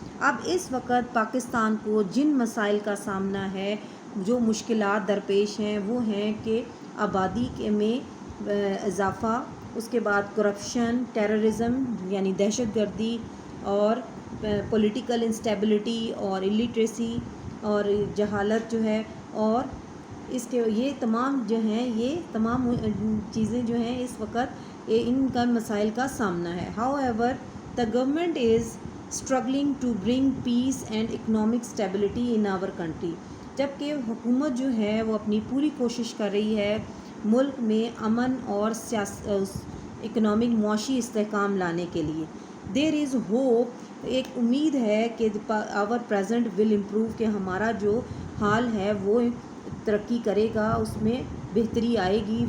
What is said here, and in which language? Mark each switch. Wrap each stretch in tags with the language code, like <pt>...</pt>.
<ur>اب اس وقت پاکستان کو جن مسائل کا سامنا ہے، جو مشکلات درپیش ہیں وہ ہیں کہ آبادی میں اضافہ، اس کے بعد کرپشن، ٹیررزم یعنی دہشت گردی، اور پولیٹیکل انسٹیبلٹی اور illiteracy اور جہالت جو ہے، اور اس کے یہ تمام جو ہیں یہ تمام چیزیں جو ہیں اس وقت ان کا مسائل کا سامنا ہے.</ur> <en>However the government is struggling to bring peace and economic stability in our country.</en> <ur>جبکہ حکومت جو ہے وہ اپنی پوری کوشش کر رہی ہے ملک میں امن اور اکنامک معاشی استحکام لانے کے لیے.</ur> <en>there is hope,</en> <ur>ایک امید ہے کہ</ur> <en>our present will improve,</en> <ur>کہ ہمارا جو حال ہے وہ ترقی کرے گا، اس میں بہتری آئے گی.</ur>